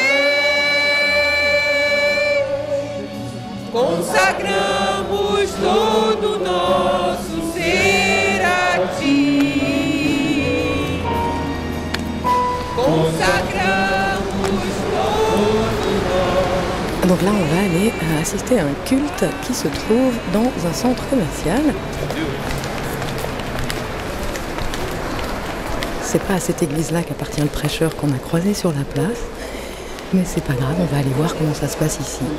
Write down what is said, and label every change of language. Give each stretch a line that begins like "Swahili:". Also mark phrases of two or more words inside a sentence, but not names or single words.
Portuguese: pés, consagramos todo o nosso ser a ti, consagramos todo.
French: Donc là, on va aller assister à un culte qui se trouve dans un centre commercial. C'est pas à cette église-là qu'appartient le prêcheur qu'on a croisé sur la place, mais c'est pas grave, on va aller voir comment ça se passe ici.